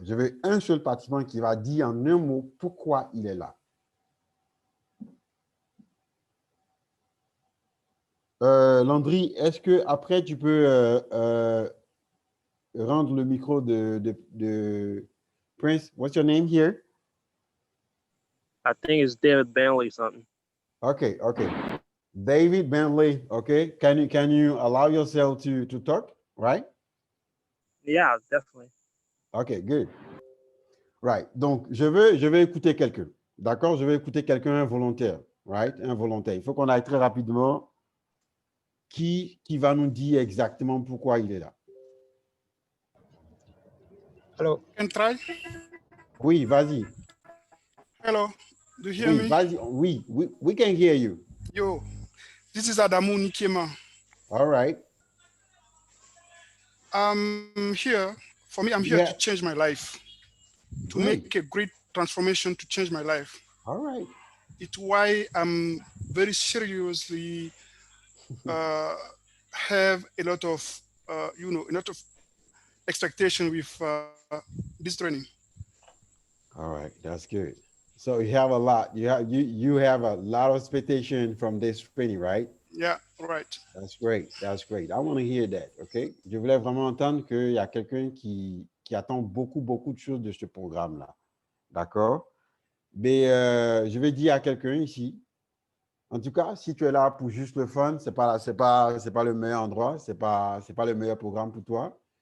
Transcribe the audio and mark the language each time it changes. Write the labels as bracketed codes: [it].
[fr] Je veux un seul participant qui va dire en un mot pourquoi il est là. Landry, est-ce que après tu peux rendre le micro de Prince? [en] What's your name here? I think it's David Bentley something. Okay. David Bentley, okay. Can you allow yourself to talk, right? Yeah, definitely. Okay, good. Right. [fr] Donc, je vais écouter quelqu'un. D'accord? Je vais écouter quelqu'un, un volontaire. [en] Right? [fr] Un volontaire. Il faut qu'on aille très rapidement. Qui va nous dire exactement pourquoi il est là? [en] Hello. Can try? [fr] Oui, vas-y. [en] Hello. Do you hear [fr] Oui, [en] me? [fr] vas-y. Oui, [en] we can hear you. Yo, this is Adamu Nikema. All right. I'm here. For me, I'm here to change my life. To make a great transformation to change my life. All right. It's why I'm very seriously have a lot of, a lot of expectation with this training. All right, that's good. So you have a lot. You have a lot of expectation from this training, right? Yeah, right. That's great. That's great. I want to hear that. OK? [fr] Je voulais vraiment entendre qu'il y a quelqu'un qui attend beaucoup, beaucoup de choses de ce programme-là. D'accord? Mais je vais dire à quelqu'un ici, en tout cas, si tu es là pour juste le fun, c'est pas le meilleur endroit, c'est pas le meilleur programme pour toi.